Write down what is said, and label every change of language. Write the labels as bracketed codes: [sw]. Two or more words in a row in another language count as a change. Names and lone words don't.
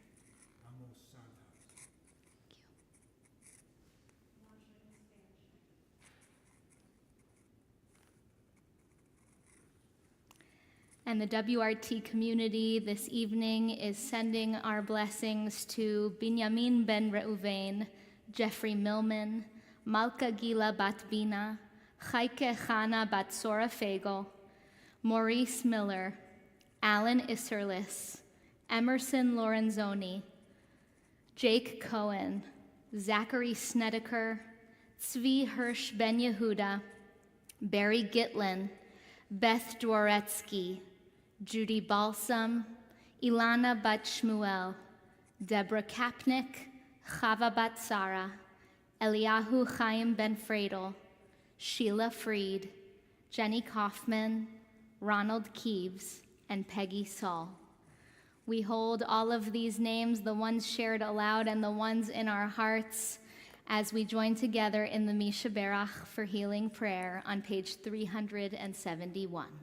[en] And the WRT community this evening is sending our blessings to Binyamin ben Reuven, Jeffrey Millman, Malka Gila bat Bina, Chaike Chana bat Sora Fagel, Maurice Miller, Alan Isserlis, Emerson Lorenzoni, Jake Cohen, Zachary Snedeker, Tzvi Hirsch ben Yehuda, Barry Gitlin, Beth Dworetsky, Judy Balsam, Ilana bat Shmuel, Deborah Kapnick, Chava bat Sarah, Eliyahu Chaim ben Fradel, Sheila Freed, Jenny Kaufman, Ronald Keeves, and Peggy Saul. We hold all of these names, the ones shared aloud and the ones in our hearts, as we join together in the Misha Berach for Healing Prayer on page 371.